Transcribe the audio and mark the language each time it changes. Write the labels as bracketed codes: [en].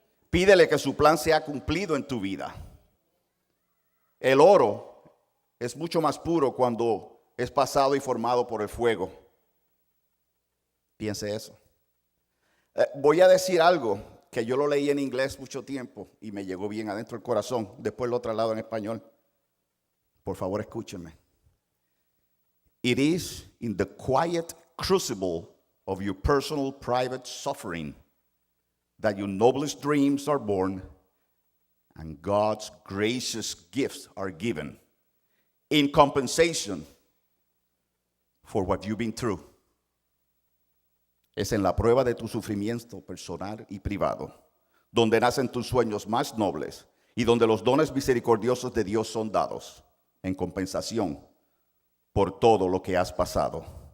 [es] Pídele que su plan sea cumplido en tu vida. El oro es mucho más puro cuando es pasado y formado por el fuego. Piense eso. Voy a decir algo que yo lo leí en inglés mucho tiempo y me llegó bien adentro del corazón. Después lo traslado en español. Por favor, escúchenme. [en] It is in the quiet crucible of your personal private suffering that your noblest dreams are born and God's gracious gifts are given in compensation for what you've been through. [es] Es en la prueba de tu sufrimiento personal y privado, donde nacen tus sueños más nobles y donde los dones misericordiosos de Dios son dados en compensación por todo lo que has pasado.